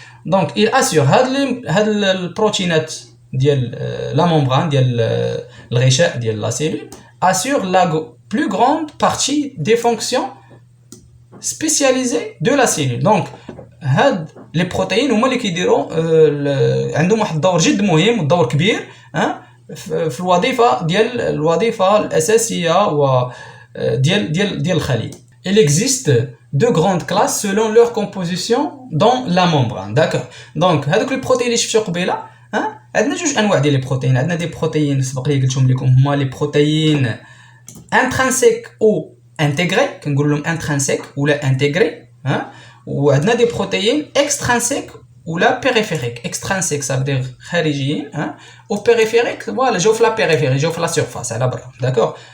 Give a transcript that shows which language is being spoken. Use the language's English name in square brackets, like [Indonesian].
[French] Donc il assure [Arabic] هاد البروتينات ديال [French] la membrane [Arabic] ديال الغشاء ديال [French] la cellule assure la plus grande partie des fonctions spécialisées de la cellule. [Arabic] Donc هاد لي بروتيين هما اللي كيديروا عندهم واحد الدور جد مهم ودور كبير في الوظيفه الاساسيه و ديال الخليه. [French] Il existe deux grandes classes selon leur composition dans la membrane d'accord. [Arabic] Donc هذوك لي بروتيين اللي شفتو قبيله عندنا جوج انواع ديال لي بروتيين. عندنا دي بروتيين سبق لي قلتهم لكم هما لي بروتيين انترانسيك او انتيغري كنقول لهم انترانسيك ولا انتيغري وعندنا دي بروتيين اكسترانسيك ولا بيريفيريك. اكسترانسيك صافي خارجيين او بيريفيريك فوالا جاو في لا بيريفيري جاو في لا سيرفاس على برا داكوغ.